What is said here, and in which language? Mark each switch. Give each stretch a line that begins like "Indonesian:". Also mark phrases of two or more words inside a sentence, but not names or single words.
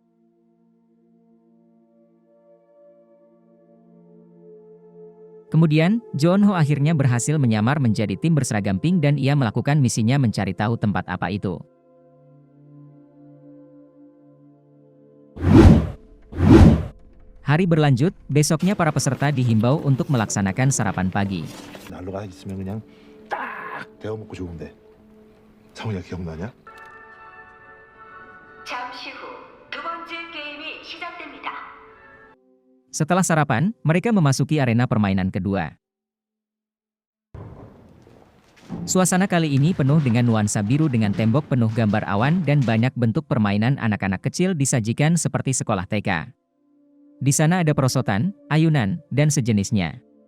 Indonesian: Kemudian, Jeonho akhirnya berhasil menyamar menjadi tim berseragam pink dan ia melakukan misinya mencari tahu tempat apa itu. Hari berlanjut, besoknya para peserta dihimbau untuk melaksanakan sarapan pagi.
Korean: 난로가 있으면 그냥 딱 데워 먹고 좋은데. 상훈이가 기억나냐? 잠시 후 두 번째 게임이 시작됩니다.
Indonesian: Setelah sarapan, mereka memasuki arena permainan kedua. Suasana kali ini penuh dengan nuansa biru dengan tembok penuh gambar awan dan banyak bentuk permainan anak-anak kecil disajikan seperti sekolah TK. Di sana ada perosotan, ayunan, dan sejenisnya.